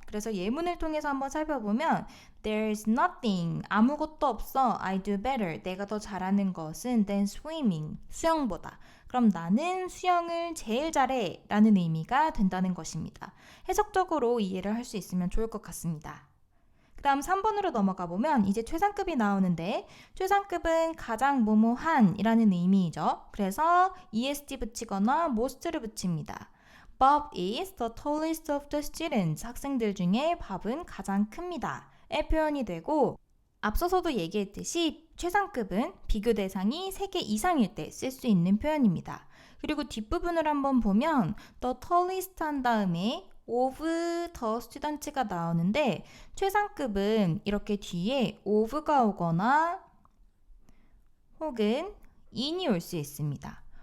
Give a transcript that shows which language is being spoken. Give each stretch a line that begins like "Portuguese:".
Korean: 그래서 예문을 통해서 한번 살펴보면
English: There's nothing
Korean: 아무것도 없어
English: I do better
Korean: 내가 더 잘하는 것은
English: than swimming
Korean: 수영보다 그럼 나는 수영을 제일 잘해 라는 의미가 된다는 것입니다. 해석적으로 이해를 할 수 있으면 좋을 것 같습니다. 그 다음 3번으로 넘어가 보면 이제 최상급이 나오는데 최상급은 가장 뭐뭐한 이라는 의미이죠. 그래서 est 붙이거나 most를 붙입니다.
English: Bob is the tallest of the students.
Korean: 학생들 중에 밥은 가장 큽니다. 의 표현이 되고 앞서서도 얘기했듯이 최상급은 비교 대상이 3개 이상일 때 쓸 수 있는 표현입니다. 그리고 뒷부분을 한번 보면 the tallest 한 다음에
English: of the students
Korean: 가 나오는데 최상급은 이렇게 뒤에 of가 오거나 혹은 in이 올 수 있습니다.